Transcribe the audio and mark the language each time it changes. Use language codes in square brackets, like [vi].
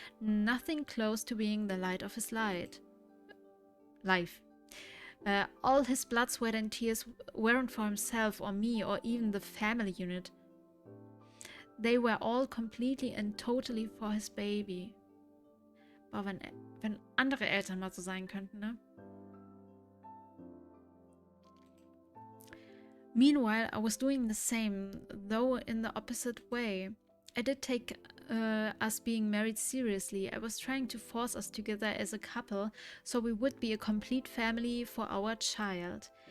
[en] Nothing close to being the light of his life. All his blood, sweat and tears weren't for himself or me or even the family unit. They were all completely and totally for his baby. [de] Boah, wenn andere Eltern mal so sein könnten, ne? [en] Meanwhile, I was doing the same, though in the opposite way. I did take us being married seriously. I was trying to force us together as a couple, so we would be a complete family for our child.